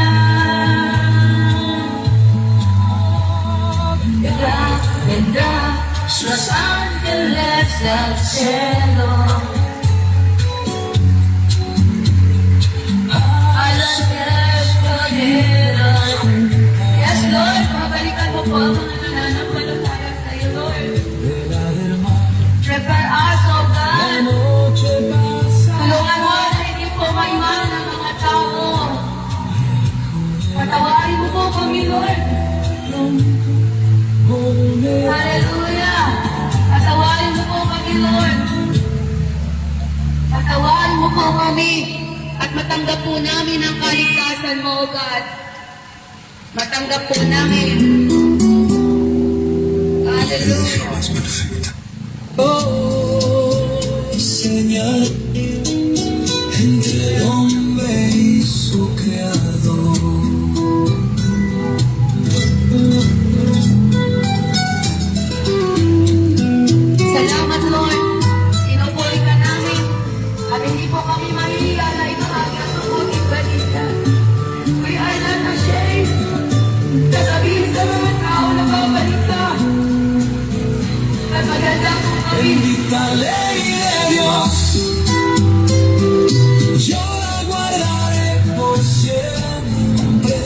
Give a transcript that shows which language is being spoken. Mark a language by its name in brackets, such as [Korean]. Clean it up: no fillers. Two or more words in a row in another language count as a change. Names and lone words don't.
[Spanish] Vendrá los ángeles del cielo a las que escogieron. [English] Yes, Lord, [Filipino] mabalikan mo po ang mga nananampalataya sa iyo, Lord. [Spanish] vela del mar. [English] Prepare us, O [Spanish] La [English] God. [Spanish] noche pasa, [Filipino] Tulungan mo na hindi po maiwan ng mga tao. Patawarin mo po kami, Lord. [Spanish] volverá. [Filipino] Hallelujah! Patawarin mo po kami, Lord. Patawarin mo po kami. At matanggap po namin ang kaligtasan mo, [English] O God. [Filipino] Matanggap po namin. Hallelujah! [Spanish] Oh, señal entre el hombre y su creador. [Filipino] Salamat, Lord. Pinupuri ka namin. At hindi po kami mahihiya na ibahagi ang mabuting balita. [English] We are not ashamed. [Filipino] Sasabihin sa mga tao na babalik ka. At maganda po kami. [Spanish] Bendita ley de Dios, yo la guardaré por siempre.